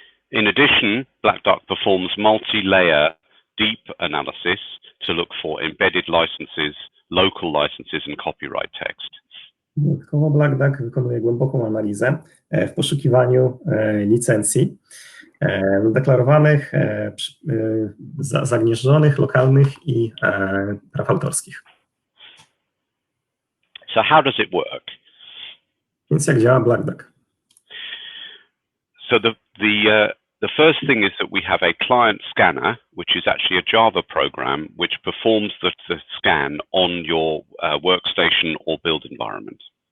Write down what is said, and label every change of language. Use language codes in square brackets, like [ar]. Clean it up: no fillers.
[en] In addition, Black Duck performs multi-layer deep analysis to look for embedded licenses, local licenses and copyright text. [pl] Dodatkowo Black Duck wykonuje głęboką analizę w poszukiwaniu licencji deklarowanych, zagnieżdżonych, lokalnych i praw autorskich. [en] So how does it work? [pl] Więc jak działa Black Duck? [en] So the first thing is that we have a client scanner, which is actually a Java program which performs the scan on your workstation or build environment.